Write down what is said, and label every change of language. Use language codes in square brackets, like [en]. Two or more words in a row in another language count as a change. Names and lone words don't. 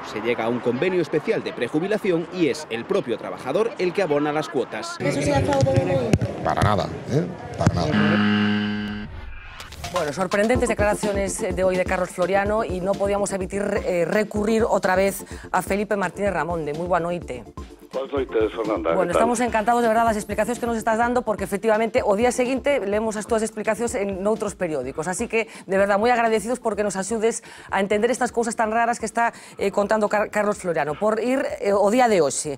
[es] Se llega a un convenio especial de prejubilación y es el propio trabajador el que abona las cuotas. ¿Eso sea fraude de ley? Para nada, para nada. Bueno, sorprendentes declaraciones de hoy de Carlos Floriano y no podíamos evitar recurrir otra vez a Felipe Martínez Ramonde. Muy buena noite. [gl] Boas noites, Fernanda. Bueno, estamos encantados de verdad das explicacións que nos estás dando porque efectivamente o día seguinte leemos as túas explicacións en outros periódicos. Así que, de verdad, moi agradecidos porque nos axudes a entender estas cousas tan raras que está contando Carlos Floriano. Por ir o día de hoxe.